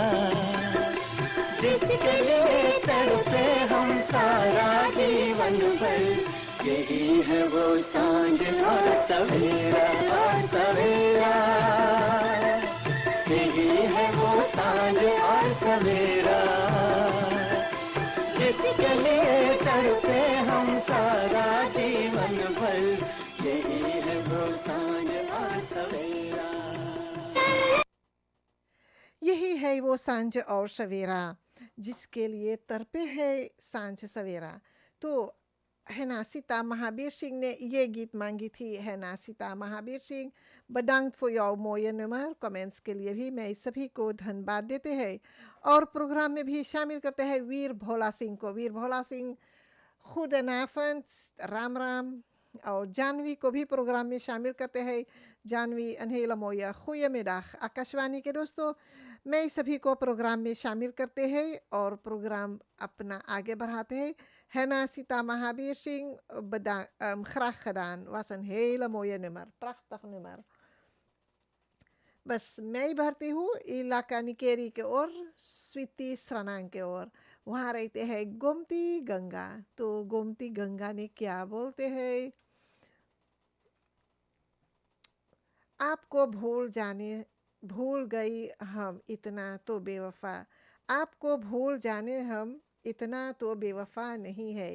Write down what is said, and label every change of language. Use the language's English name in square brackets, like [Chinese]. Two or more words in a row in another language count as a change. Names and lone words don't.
[Hindi] जिसके लिए तड़पे हम सारा जीवन भर, यही है वो सांझ और सवेरा, और सवेरा, यही है वो सांझ और सवेरा, जिसके लिए तड़पे हम सारा जीवन भर, यही है वो सांझ और सवेरा। यही है वो सांझ और सवेरा, जिसके लिए तड़पे है सांझ सवेरा। [Caribbean Hindustani] तो हैना सीता महावीर सिंह ने ये गीत मांगी थी। हैना सीता महावीर सिंह, [Dutch] bedankt voor jouw mooie nummer। [Caribbean Hindustani] कमेंट्स के लिए भी मैं सभी को धन्यवाद देते हैं और प्रोग्राम में भी शामिल करते हैं वीर भोला सिंह को। वीर भोला सिंह, goedenavond, राम राम। और जानवी को भी प्रोग्राम में शामिल करते हैं। जानवी, [Dutch] een hele mooie goedemiddag। [Caribbean Hindustani] आकाशवाणी के दोस्तों, मैं सभी को प्रोग्राम में शामिल करते हैं और प्रोग्राम अपना आगे बढ़ाते हैं। [Dutch] Henna Sita Mahabir Singh, graag gedaan. Was een hele mooie nummer, prachtig nummer। [Caribbean Hindustani] बस मैं ही भरती हूँ इलाका निकेरी के ओर, स्वीटी सरानांग के ओर। वहाँ रहते हैं गोमती गंगा। तो गोमती गंगा ने क्या बोलते हैं? [Hindi] आपको भूल गई हम इतना तो बेवफा, आपको भूल जाने हम इतना तो बेवफा नहीं है।